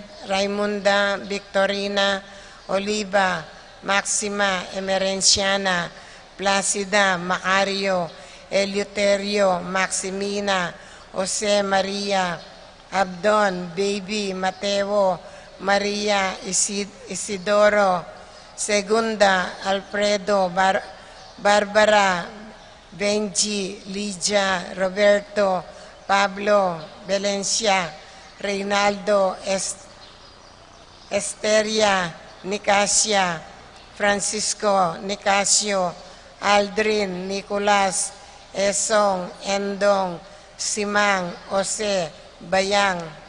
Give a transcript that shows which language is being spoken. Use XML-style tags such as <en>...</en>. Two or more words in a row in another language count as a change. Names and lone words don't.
<tl>Raimunda Victorina Oliva, Maxima Emerenciana, Placida Macario, Eleuterio Maximina, Jose Maria, Abdon, Baby, Mateo, Maria Isidoro, Segunda, Alfredo, Barbara, Benji, Lidia, Roberto, Pablo, Valencia, Reynaldo, Esteria, Nicasia, Francisco, Nicasio, Aldrin, Nicolas, Esong, Endong, Simang, Jose, Bayang.</tl>